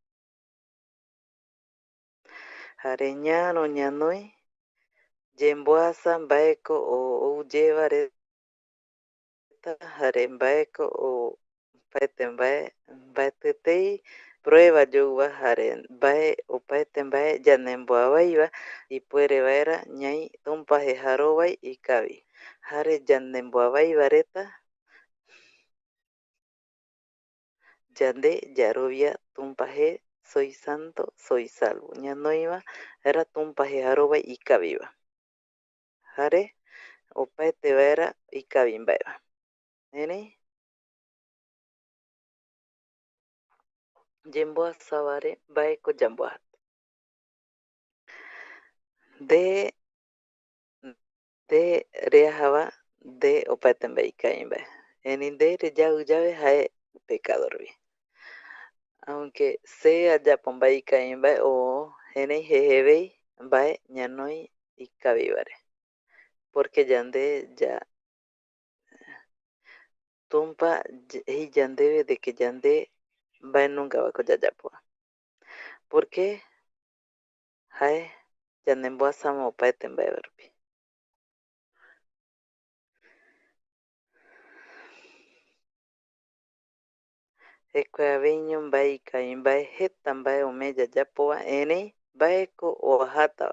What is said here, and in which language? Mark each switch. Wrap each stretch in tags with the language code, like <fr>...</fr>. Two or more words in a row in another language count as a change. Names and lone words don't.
<gui>Jare ñaro ñanoi yemboasa mbaeko ouyeva reta jare mbaeko opaete mbae mbaetitei prueba youva jare mbae opaete mbae yandemboavaiva ipuere vaera ñai tumpa jejarovai ikavi. Jare yandemboavaiva reta yande yarovia tumpa je</gui> <es>soy santo, soy salvo.</es> <gui>Ñanoiva era tumpa jejarovai ikaviva. Jare opaete vaera ikavi mbaeva. Erei yemboasavare mbaeko yamboata. De reajava de opaete mbae ikavi mbae. Erei nde reyau yave jae pecadorvi. Aunque se ayapo mbae ikavi mbae o erei jejevei mbae ñanoi ikavivare. Porque yande ya tumpa jei yandeve</gui> <es>de que</es> <gui>yande mbae nungavako yayapova. Porque jae yandemboasama opaete mbaevarupi. Ekuaveño mbae ikavi mbae jeta mbae ome yayapova erei mbaeko oajatava.</gui>